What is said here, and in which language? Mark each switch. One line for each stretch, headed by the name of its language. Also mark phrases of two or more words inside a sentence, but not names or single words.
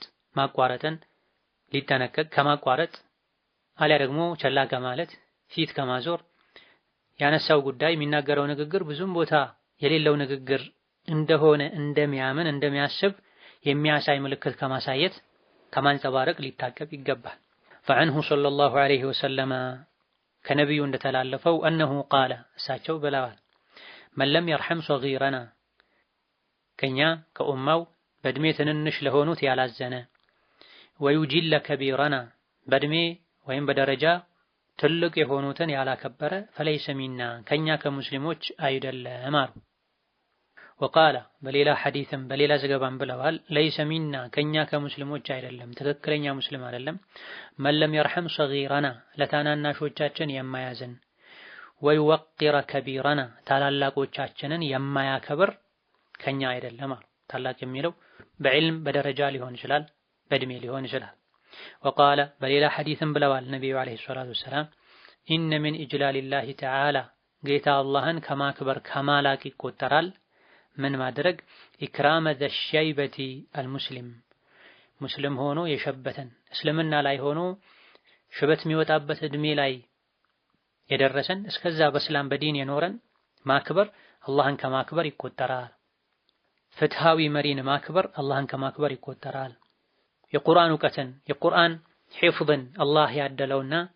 Amharic: ማቋረጥን ሊጠነቀቅ ከማቋረጥ አሊያ ደግሞ ቸላ ከማለት ፊት ከማዞር ያነሳው ጉዳይ የሚናገረው ንግግር ብዙም ቦታ የሌለው ንግግር እንደሆነ እንደሚያምን እንደሚያስብ የሚያሳይ ምልክት ከማሳየት ከማንጸባረቅ ሊታቀብ ይገባል።
Arabic: فعنه صلى الله عليه وسلم
Amharic: ከነቢዩ እንደተላለፈው
Arabic: أنه قال
Amharic: እሳቸው ብለዋል
Arabic: من لم يرحم صغيرنا
Amharic: ከኛ ከኡማው በእድሜ ትንንሽ ለሆኑት ያላዘነ
Arabic: ويجل كبيرنا
Amharic: በእድሜ ወይም በደረጃ ትልቅ የሆኑትን ያላከበረ
Arabic: فليس منا
Amharic: ከኛ ከሙስሊሞች አይደለም አሉ። وقال በሌላ ሐዲስም በሌላ ዘገባም ብለዋል
Arabic: ليس منا
Amharic: ከኛ ከሙስሊሞች አይደለም ትክክለኛ ሙስሊም አይደለም
Arabic: من لم يرحم صغيرنا
Amharic: ለታናናሾቻችን የማያዝን
Arabic: ويوقر كبيرنا
Amharic: ታላላቆቻችንን የማያከብር ከኛ አይደለም አሉ። ታላቅ የሚለው በዕልም በደረጃ ሊሆን ይችላል፣ በእድሜ ሊሆን ይችላል። وقال በሌላ ሐዲስም ብለዋል ነብዩ
Arabic: عليه الصلاة والسلام إن من إجلال الله تعالى
Amharic: ጌታ አላህን ከማክበር ከማላቅ ይቆጠራል ምን ማድረግ
Arabic: إكرام ذي الشيبة المسلم
Amharic: ሙስሊም ሆኖ የሸበተን እስልምና ላይ ሆኖ ሽበት የሚወጣበት እድሜ ላይ የደረሰን እስከዛ በእስላም በዲን የኖረን ማክበር አላህን ከማክበር ይቆጠራል። ፍትሃዊ መሪን ማክበር አላህን ከማክበር ይቆጠራል። የቁርአን እውቀትን የቁርአን ሒፍዝን አላህ ያደለውና